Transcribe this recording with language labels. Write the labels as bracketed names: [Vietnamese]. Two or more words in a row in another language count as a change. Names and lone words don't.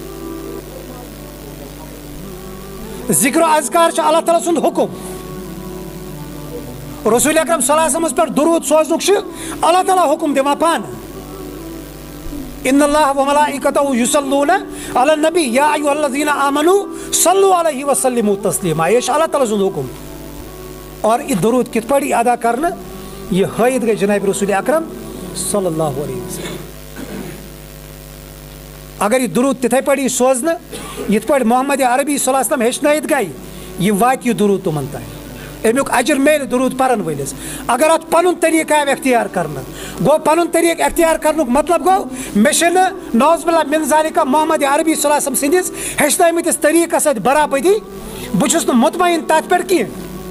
[Kashmiri] ذکر و اذکار اللہ تعالیٰ سند حکم رسول اکرم صلی اللہ علیہ وسلم پہ درود سوزنک اللہ تعالیٰ حکم دِوان پان [Arabic] ان اللہ و ملائکتہ یصلون علی النبی یا ایھا الذین آمنوا صلوا علیہ وسلموا تسلیما [Kashmiri] یہ اللہ تعالیٰ سند حکم اور یہ درود کت پٲٹھۍ ادا کرنا یہ ہائت گئی جناب رسول اکرم صلی اللہ علیہ وسلم اگر یہ درود تتھے پٲٹھۍ سوزنہ یت پٲٹھۍ محمد عربی صلی اللہ علیہ وسلم ہیچنٲیِتھ گئی یہ واتہِ یہ درود تمن تام امیک اجر میل درود پرن ولس اگر ات پن طریقہ آو اختیار کرنا گو پن طریقہ اختیار کرنک مطلب گو مے [Arabic] نوز باللہ من ذالک [Kashmiri] محمد عربی صلی اللہ علیہ وسلم سندس ہیچنٲیمٕتِس طریقس سۭتۍ برابری بہٕ چھُس نہٕ مطمئن تتھ پٮ۪ٹھ کینٛہہ